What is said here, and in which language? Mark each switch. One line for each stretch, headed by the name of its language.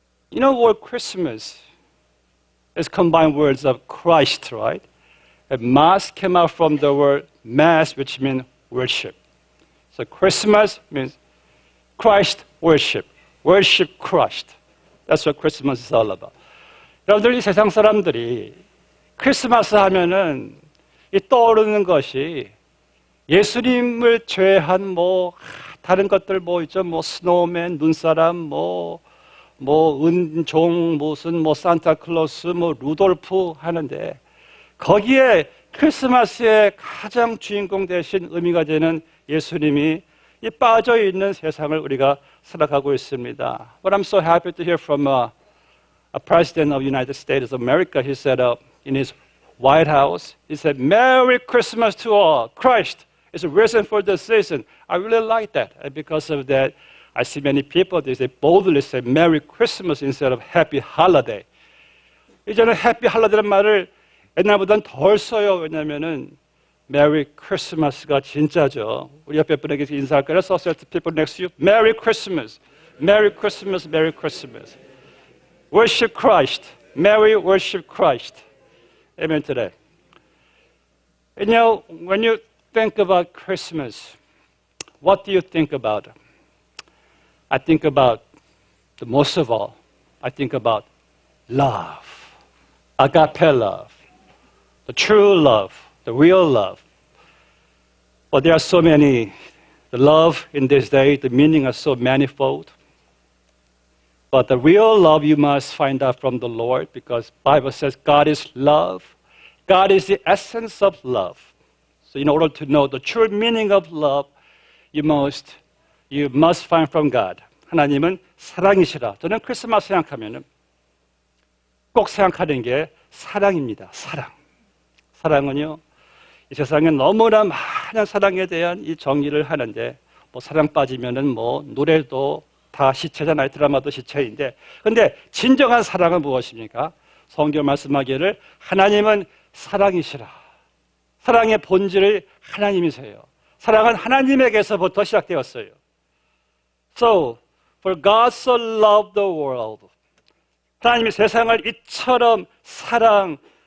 English: You know what Christmas is combined words of Christ, right? And Mass came out from the word Mass, which means worship. So Christmas means Christ worship. Worship Christ. That's what Christmas is all about.
Korean: 여러분들 이 세상 사람들이 크리스마스 하면은 이 떠오르는 것이 예수님을 제외한 다른 것들 있죠. 스노우맨, 눈사람, 은종, 산타클로스, 루돌프 하는데 거기에 크리스마스의 가장 주인공 대신 의미가 되는 예수님이 이 빠져 있는 세상을 우리가 살아가고 있습니다.
English: But I'm so happy to hear from a president of the United States of America. He said in his White House, he said, Merry Christmas to all. Christ is risen for the season. I really like that. And because of that, I see many people, they boldly say Merry Christmas instead of Happy Holiday.
Korean: 이제는 Happy Holiday라는 말을 옛날보다는 덜 써요. 왜냐하면은 Merry Christmas가 진짜죠. 우리 옆에 분에게 인사할까요?
English: So say to people next to you, Merry Christmas, Merry Christmas, Merry Christmas. Worship Christ, Merry worship Christ. Amen to that. And you know, when you think about Christmas, what do you think about? I think about, most of all, I think about love, agape love, the true love, the real love. But there are so many, the love in this day, the meaning are so manifold. But the real love you must find out from the Lord because the Bible says God is love. God is the essence of love. So in order to know the true meaning of love, you must find from God.
Korean: 하나님은 사랑이시라. 저는 크리스마스 생각하면은 꼭 생각하는 게 사랑입니다. 사랑. 사랑은요, 이 세상에 너무나 많은 사랑에 대한 이 정의를 하는데, 사랑 빠지면은 노래도 다 시체잖아요. 드라마도 시체인데. 근데 진정한 사랑은 무엇입니까? 성경 말씀하기를 하나님은 사랑이시라. 사랑의 본질이 하나님이세요. 사랑은 하나님에게서부터 시작되었어요.
English: So, for God so loved the world.
Korean: 하나님이 세상을 이처럼 사랑하사.